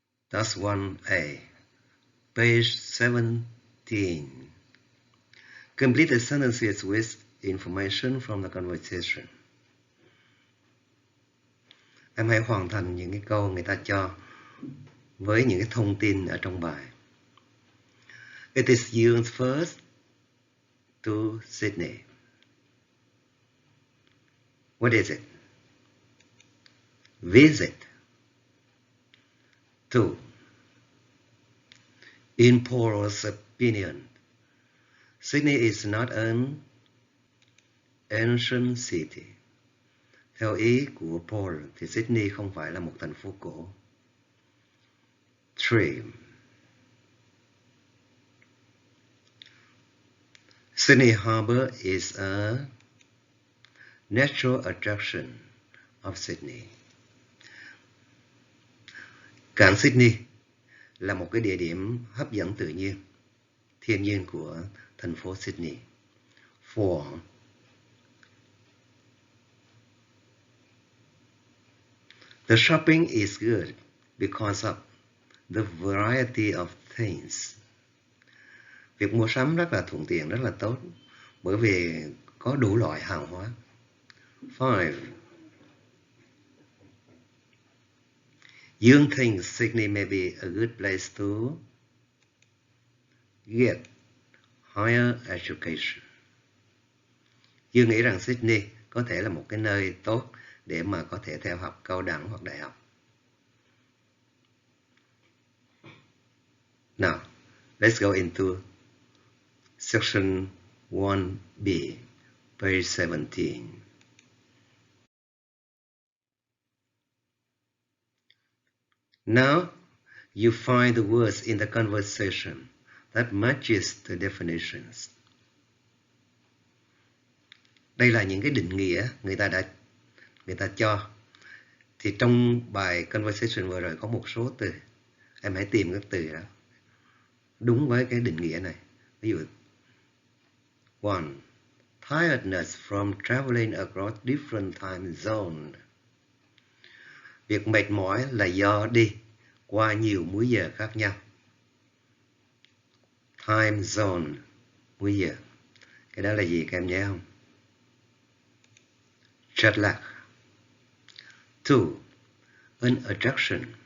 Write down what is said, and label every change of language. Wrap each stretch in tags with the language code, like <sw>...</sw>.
<en>That's 1A. Page 17. Complete the sentences with information from the conversation.</en> <vi>Em hãy hoàn thành những cái câu người ta cho với những cái thông tin ở trong bài.</vi> <en>It is Yu's first to Sydney. What is it? Visit. 2. In Paul's opinion, Sydney is not an ancient city.</en> <vi>Theo ý của Paul thì Sydney không phải là một thành phố cổ. 3.</vi> <en>Sydney Harbour is a natural attraction of Sydney.</en> <vi>Cảng Sydney là một cái địa điểm hấp dẫn tự nhiên, thiên nhiên của thành phố Sydney. 4.</vi> <en>The shopping is good because of the variety of things.</en> <vi>Việc mua sắm rất là thuận tiện, rất là tốt, bởi vì có đủ loại hàng hóa. 5.</vi> <en>You think Sydney may be a good place to get higher education.</en> <vi>You nghĩ rằng Sydney có thể là một cái nơi tốt để mà có thể theo học cao đẳng hoặc đại học.</vi> <en>Now, let's go into section 1B, page 17. Now, you find the words in the conversation that matches the definitions.</en> <vi>Đây là những cái định nghĩa người ta cho. Thì trong bài conversation vừa rồi có một số từ. Em hãy tìm các từ đó đúng với cái định nghĩa này. Ví dụ 1.</vi> <en>Tiredness from traveling across different time zones.</en> <vi>Việc mệt mỏi là do đi qua nhiều múi giờ khác nhau. Time zone, múi giờ. Cái đó là gì các em nhớ không?</vi> <en>Jet lag. 2. An attraction.</en>